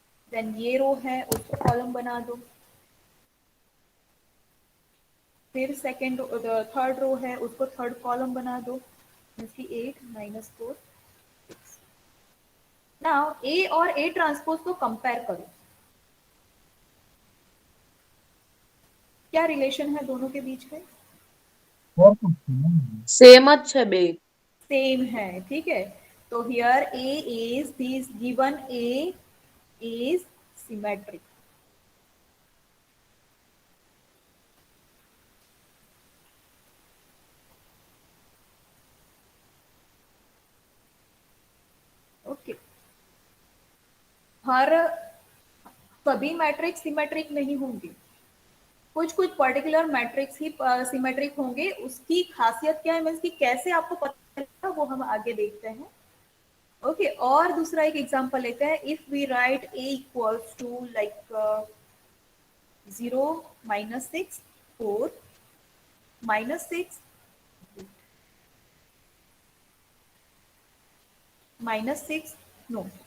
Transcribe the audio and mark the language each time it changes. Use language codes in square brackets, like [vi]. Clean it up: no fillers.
[hi] Then ये रो है उसको कॉलम बना दो, फिर सेकेंड थर्ड रो है उसको थर्ड कॉलम बना दो, इसकी 8 minus 4 6। नाउ A और A ट्रांसपोज को कंपेयर करो, क्या रिलेशन है दोनों के बीच में? [gu] सेम જ છે બે। [hi] सेम है, ठीक है। [en] तो here A is this given A is symmetric। [hi] Okay, हर सभी मैट्रिक्स सिमेट्रिक नहीं होंगे, कुछ पर्टिकुलर मैट्रिक्स ही सिमेट्रिक होंगे। उसकी खासियत क्या है, मींस कि कैसे आपको पता चलेगा, वो हम आगे देखते हैं। ओके, और दूसरा एक एग्जांपल लेते हैं। [en] if we write A equals to like 0 minus 6 4 minus 6 minus 6 no